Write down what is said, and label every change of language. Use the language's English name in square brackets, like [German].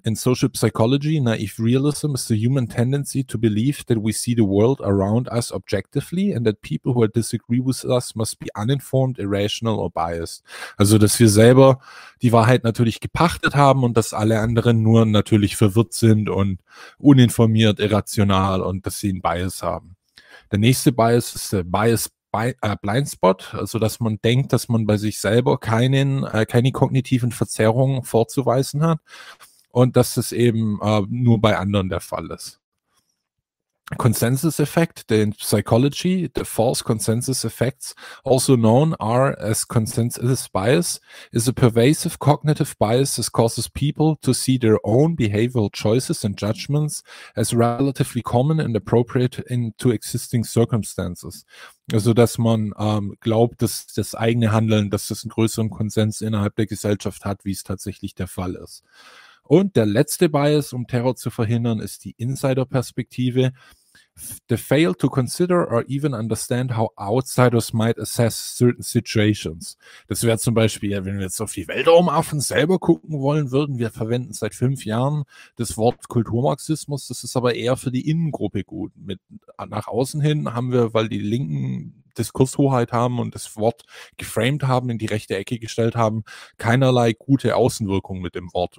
[English] In Social Psychology, Naive Realism is the human tendency to believe that we see the world around us objectively and that people who disagree with us must be uninformed, irrational or biased. [German] Also, dass wir selber die Wahrheit natürlich gepachtet haben und dass alle anderen nur natürlich verwirrt sind und uninformiert, irrational und dass sie einen Bias haben. Der nächste Bias ist der Bias Blindspot, also dass man denkt, dass man bei sich selber keine kognitiven Verzerrungen vorzuweisen hat und dass das eben nur bei anderen der Fall ist. [English] Consensus Effect, der in Psychology, the false consensus effects, also known are as consensus bias, is a pervasive cognitive bias that causes people to see their own behavioral choices and judgments as relatively common and appropriate into existing circumstances. [German] Also, dass man glaubt, dass das eigene Handeln, dass das einen größeren Konsens innerhalb der Gesellschaft hat, wie es tatsächlich der Fall ist. Und der letzte Bias, um Terror zu verhindern, ist die Insider-Perspektive. [English] The fail to consider or even understand how outsiders might assess certain situations. [German] Das wäre zum Beispiel, wenn wir jetzt auf die Weltraumaffen selber gucken wollen würden, wir verwenden seit 5 Jahren das Wort Kulturmarxismus, das ist aber eher für die Innengruppe gut. Nach außen hin haben wir, weil die Linken Diskurshoheit haben und das Wort geframed haben, in die rechte Ecke gestellt haben, keinerlei gute Außenwirkung mit dem Wort.